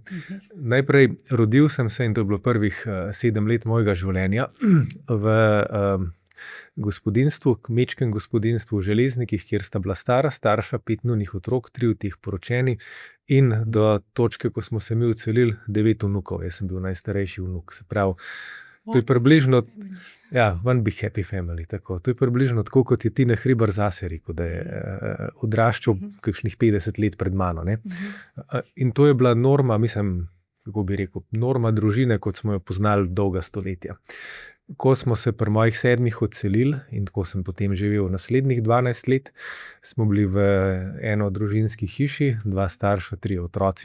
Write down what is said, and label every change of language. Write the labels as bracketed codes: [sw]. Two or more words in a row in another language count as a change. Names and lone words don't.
[sl] Najprej rodil sem se, in to je bilo prvih 7 let mojega življenja, v gospodinstvu, kmečkem gospodinstvu v Železnikih, kjer sta bila stara starša, 5 njunih otrok, 3 od teh poročeni, in do točke, ko smo se mi odselili, 9 vnukov. Jaz sem bil najstarejši vnuk. Se pravi, to je približno, [en] one big happy family, [sl] tako. To je približno tako, kot je Tine Hribar zase rekel, da je odraščal kakšnih 50 let pred mano, ne. In to je bila norma, mislim, kako bi rekel, norma družine, kot smo jo poznali dolga stoletja. Ko smo se pri mojih 7 odselili in ko sem potem živel naslednjih 12 let, smo bili v eno družinski hiši, 2 starša, 3 otroci.